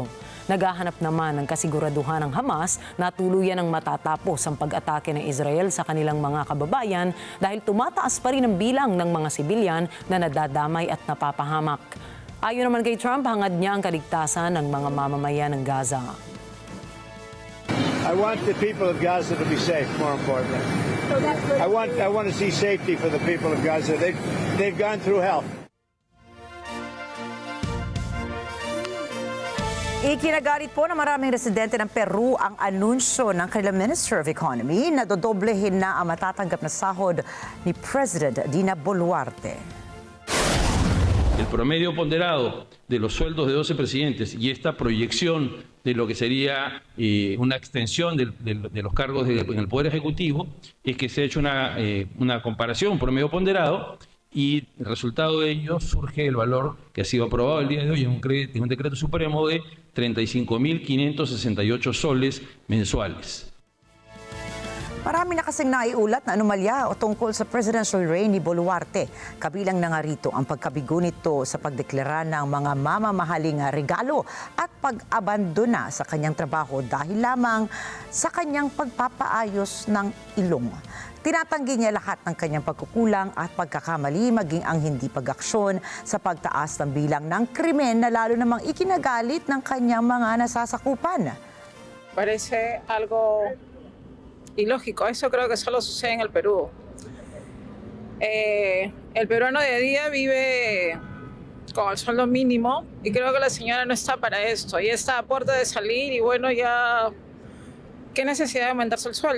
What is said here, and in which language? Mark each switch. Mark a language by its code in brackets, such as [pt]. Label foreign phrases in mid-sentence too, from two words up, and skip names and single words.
[tl] Naghahanap naman ng kasiguraduhan ng Hamas na tuluyan ang matatapos ang pag-atake ng Israel sa kanilang mga kababayan dahil tumataas pa rin ang bilang ng mga sibilyan na nadadamay at napapahamak. Ayon naman kay Trump, hangad niya ang kaligtasan ng mga mamamayan ng Gaza. [en] I want the people of Gaza to be safe, more importantly. I want to see safety for the people of Gaza. They've gone through hell. [tl] Ikinagalit po ng maraming residente ng Peru ang anunsyo ng kanilang [en] Minister of Economy [tl] na dodoblehin na ang matatanggap na sahod ni President Dina Boluarte. [es] El promedio ponderado de los sueldos de 12 presidentes y esta proyección de lo que sería una extensión de los cargos en el Poder Ejecutivo es que se ha hecho una comparación, un promedio ponderado, y el resultado de ello surge el valor que ha sido aprobado el día de hoy en un decreto supremo de 35.568 soles mensuales. [tl] Marami na kasing naiulat na anomalya o tungkol sa [en] presidential reign [tl] ni Boluarte. Kabilang na nga rito ang pagkabigo nito sa pagdeklara ng mga mamamahaling regalo at pag-abandona sa kanyang trabaho dahil lamang sa kanyang pagpapaayos ng ilong. Tinatanggi niya lahat ng kanyang pagkukulang at pagkakamali maging ang hindi pag-aksyon sa pagtaas ng bilang ng krimen na lalo namang ikinagalit ng kanyang mga nasasakupan. [es] Parece algo ilógico, eso creo que solo sucede en el Perú. El peruano de día vive con el sueldo mínimo y creo que la señora no está para esto. Ella está a puerta de salir y bueno, ya ¿qué necesidad de aumentarse el sueldo?